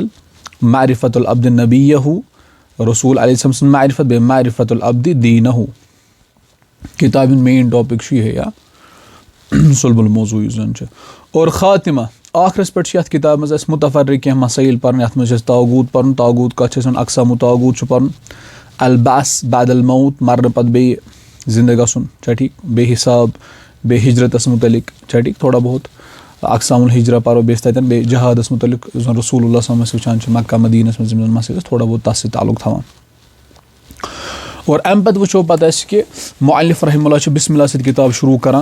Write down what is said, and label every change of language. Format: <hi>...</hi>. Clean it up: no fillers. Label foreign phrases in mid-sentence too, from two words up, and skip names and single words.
<ar>معرفت العبدِ نبیہُ</ar> <ks>رسوٗل علیہ السلام سٕنٛز معرفت. بیٚیہِ</ks> <ar>معرفت العبدِ دیٖنہُ.</ar> <ks>کِتابہِ ہُنٛد</ks> <en>main topic</en> <ks>چھُ یِہے</ks> <ar>صُلبُ الموضوٗع</ar> <ks>یُس زَن چھُ. اور خاتمہ ٲخرَس پٮ۪ٹھ چھِ یَتھ کِتابہِ منٛز اَسہِ مُتفرق کینٛہہ مسٲیِل پَرٕنۍ. یَتھ منٛز چھِ اَسہِ طاغوٗت پَرُن. طاغوٗت کَتھ چھِ أسۍ وَنان,</ks> <ar>اقسامُ طاغوٗت</ar> <ks>چھُ پَرُن.</ks> <ar>البعث بعد الموت</ar> <ks>مَرنہٕ پَتہٕ بیٚیہِ زِندٕ گژھُن چھا ٹھیٖک. بیٚیہِ حِساب, بیٚیہِ ہِجرتَس مُتعلِق چھا ٹھیٖک.</ks> <ur>تھوڑا بہت</ur> <ar>اقسام الحجرہ</ar> <ks>پَرو. بیٚیہِ چھِ تَتٮ۪ن بیٚیہِ جہادَس مُتعلِق یُس زَن</ks> <ar>رسوٗل اللہ صلی اللہ علیہ وسلم</ar> <ks>أسۍ وٕچھان چھِ مکہ مدیٖنَس منٛز یِم زَن مسٲیِل ٲسۍ</ks> <ur>تھوڑا بہت</ur> <ks>تَتھ سۭتۍ تعلُق تھاوان. اور اَمہِ پَتہٕ وٕچھو پَتہٕ اَسہِ کہِ مُعلِف</ks> <ar>رحمہ اللہ</ar> <ks>چھُ بسم اللہ سۭتۍ کِتاب شروٗع کران.</ks>